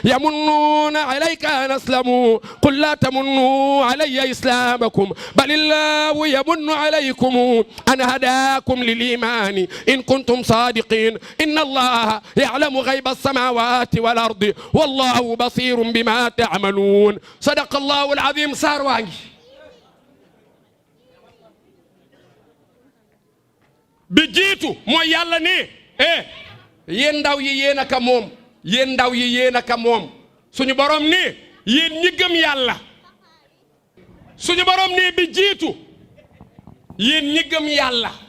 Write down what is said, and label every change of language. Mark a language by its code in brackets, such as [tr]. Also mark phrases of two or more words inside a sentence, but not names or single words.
[ar] يمنون عليك أن أسلموا قل لا تمنوا علي إسلامكم بل الله يمن عليكم أن هداكم للإيمان إن كنتم صادقين إن الله يعلم غيب السماوات والأرض والله بصير بما تعملون صدق الله العظيم [wo] saar waa ngi bi jiitu mooy yàlla ne yéen ndaw yi yéen a ka moom yéen ndaw yi yéen a ka moom suñu borom ne yéen ñi gëm yàlla suñu borom ne bi jiitu yéen ñi gëm yàlla